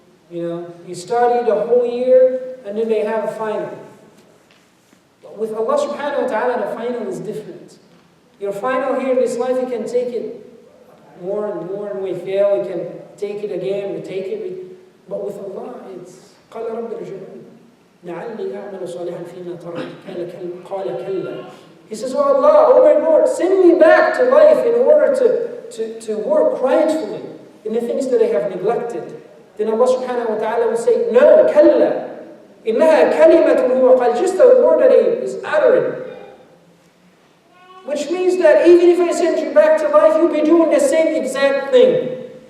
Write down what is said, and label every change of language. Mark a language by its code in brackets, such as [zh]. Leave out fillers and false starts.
[en] You study the whole year and then they have a final. But with Allah subhanahu wa ta'ala, the final is different. Your final here in this life, you can take it more and more, and we fail, you can take it again, we take it. But with Allah, it's [ar] قَالَ رَبِّ ارْجِعُونِ لَعَلِّي أَعْمَلُ صَالِحًا فِيمَا تَرَكْتُ قَالَ كَلَّا. [en] He says, oh Allah, oh my Lord, send me back to life in order to work rightfully in the things that I have neglected. Then Allah subhanahu wa ta'ala will say, no, [ar] كَلَّا إِنَّهَا كَلِمَةٌ هُوَ قَالَ. [en] Just a word that he is uttering. Which means that even if I send you back to life, you'll be doing the same exact thing.